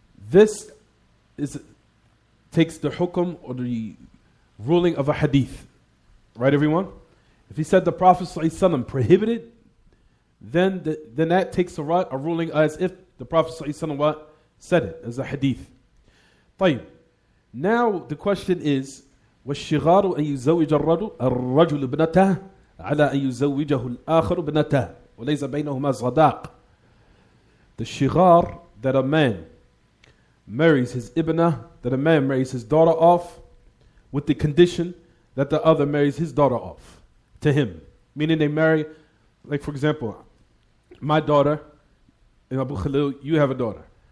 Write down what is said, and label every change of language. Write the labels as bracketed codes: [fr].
[en] This takes the hukum or the ruling of a hadith. Right, everyone? If he said the Prophet ﷺ prohibited, then that takes a ruling as if the Prophet ﷺ said it, as a hadith. [ar] طيب. [en] Now the question is, [ar] والشغار أن يزوج الرجل ابنته على أن يزوجه الآخر ابنته وليس بينهما صداق. [en] The shighar, that a man marries his ibnah, that a man marries his daughter off with the condition that the other marries his daughter off to him. Meaning they marry, like for example, my daughter, Abu Khalil, you have a daughter.